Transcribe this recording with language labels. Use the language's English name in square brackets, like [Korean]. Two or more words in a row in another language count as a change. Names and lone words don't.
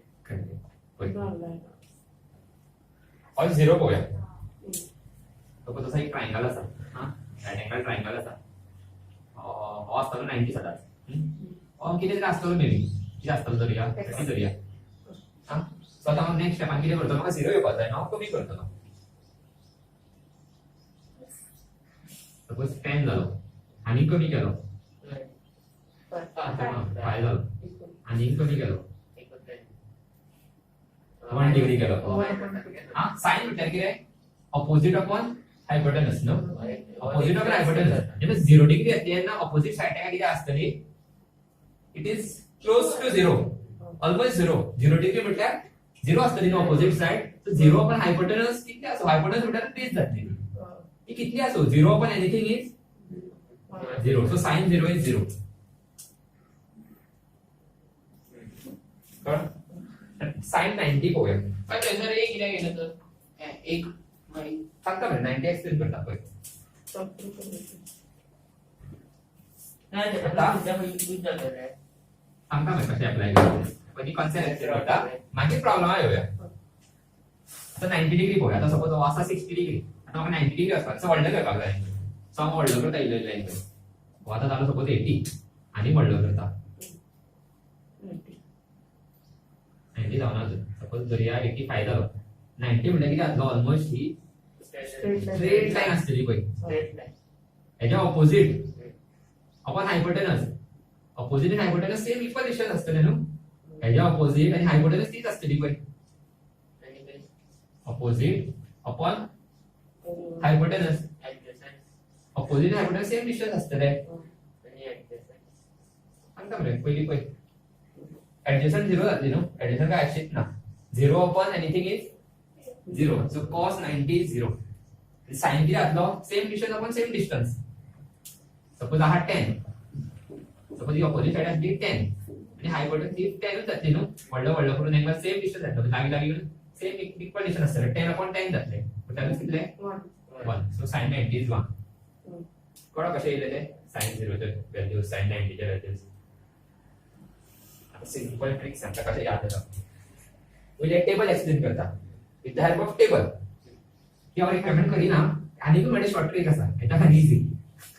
[Konkani] और 0 पळया तो तसा एक ट्रायंगल असा हां [English] rectangle triangle [Konkani] असा हो असतो 90 सदाच और किती तरी असतो [English] may be [Konkani] किती असतो धरूया किती धरूया हां सो आता मग [English] next stepan [Konkani] किती करतो म्हाका 0 येवपाक जाय हांव कमी करतलो सपोज 10 जालो आणि कमी केलो 5 जालो आणि कमी केलो 1 डिग्री केलो हां साइन म्हटल्यार कितें [English] opposite upon hypotenuse no opposite upon hypotenuse [Konkani] जेन्ना 0 डिग्री येतली तेन्ना [English] opposite sideik [Konkani] कितें आसतली [English] it is close to 0 almost 0 degree [Konkani] म्हटल्यार 0 आसतली [English] no opposite side so 0 upon hypotenuse [Konkani] कितली आसो हायपोटेनस म्हटल्यार बेस जातली ती कितली आसो [English] 0 upon anything is 0 so sin 0 is 0 [Konkani] कळ्ळें sin 90 पळोवया [Marathi] पण जर एक किती गेलं तर एक आणि [Konkani] सांगता मरे 90 एक्सप्लेन करता पळय [Marathi] नाही आता तुझ्या पैकी जातं रे [Konkani] सांगता मरे कशें अप्लाय करता पण ही [English] concept explain [Konkani] करता मागीर प्रॉब्लेम येवया आता 90 डिग्री पळय आता सपोज हो आसा 60 डिग्री आता म्हाका 90 डिग्री आसपाक सो व्हडलो करपाक जाय सो हांव व्हडलो करता इल्लो इल्लो इल्लो हो आतां जालो सपोज 80 आनी व्हडलो करता 90 जावना सपोज धरया 85 जालो 90 म्हटल्यार कितें जातलो ऑलमोस्ट ही [English] straight line [Konkani] आसतली पळय [English] straight line [Konkani] हेच्या [English] opposite upon hypotenuse opposite [Konkani] आणि [English] hypotenuse same equal distance [Konkani] असतले न्हू हेच्या ऑपोजिट आणि हायपोटेनस तीच असतली पळय [Marathi] आणि ते [English] opposite upon hypotenuse opposite hypotenuse same distance असतले [Marathi] आणि ऍडजस्टमेंट [Konkani] सांगता मरे पहिली पळय ऍडजस्टमेंट 0 जातली न्हू ऍडजस्टमेंट काय आसत ना [English] 0 upon anything is 0 so cos 90 is 0 sin [Konkani] किती जातलो [English] same distance upon same distance [Konkani] सपोज हा 10 सपोज ही [English] opposite side [Konkani] आसली 10 आणि हायपोटेनस ही 10 च जातली न्हू व्हडलो व्हडलो करून एकदा [English] same distance [Konkani] जातलो लागीं लागीं [English] same equal distance [Konkani] आसतले 10 अपॉन 10 जातले टोटल कितले 1 [English] so sin 90 is 1 [Konkani] कळ्ळो कशें येयलेले sin 0 चे व्हॅल्यूज sin 90 चे व्हॅल्यूज [English] simple trick [Konkani] सांगता कशें याद जाता पहिले [English] table explain [Konkani] करता [English] with the help of table [Konkani] की हांव रिकमेंड करिना आनी पण म्हणजे [English] short trick [Konkani] आसा हेच्या खाली